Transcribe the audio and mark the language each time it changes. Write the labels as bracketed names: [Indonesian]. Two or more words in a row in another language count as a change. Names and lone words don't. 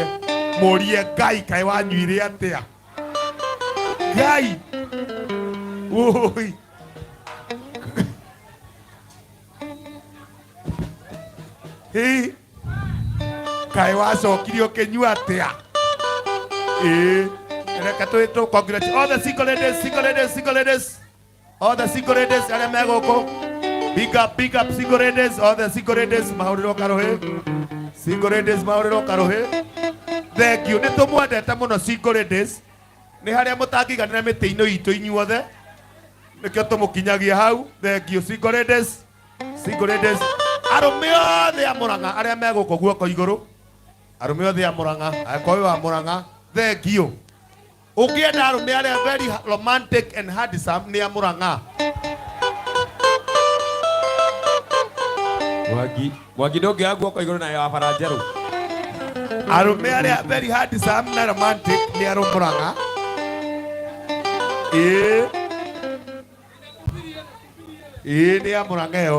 [Kikuyu] Mũrie Ngai kaĩ wanyuire atĩa. Ngai kaĩ wacokirie ũkĩnyua atĩa. Reka twĩtũ [English] congratulate all the single ladies. All the single ladies [Kikuyu] arĩa me gũkũ. [English] Big up single ladies. All the single ladies [Kikuyu] mahũrĩrwo karũhĩ. [English] Single ladies [Kikuyu] mahũrĩrwo karũhĩ. [English] Thank you. [Kikuyu] Nĩ tũmwendete mũno [English] single ladies. [Kikuyu] Nĩ harĩa mũtangĩiganĩra mĩtĩ-inĩ itũ inyuothe. Nĩkĩo tũmũkinyagia hau. [English] Thank you single ladies. [Kikuyu] Arũme othe a Mũrang'a arĩa me gũkũ guoko igũrũ. Arũme othe a Mũrang'a. Akoi wa Mũrang'a. [English] Thank you. [Kikuyu] Ũngĩenda arũme arĩa [English] very romantic and handsome [Kikuyu] nĩ a Mũrang'a. Mwangi ndũngĩoya guoko igũrũ nayo wa bara njerũ. Arũme arĩa [English] very handsome [Kikuyu] na romantic nĩ a Mũrang'a. Nĩ a Mũrang'a ĩyo.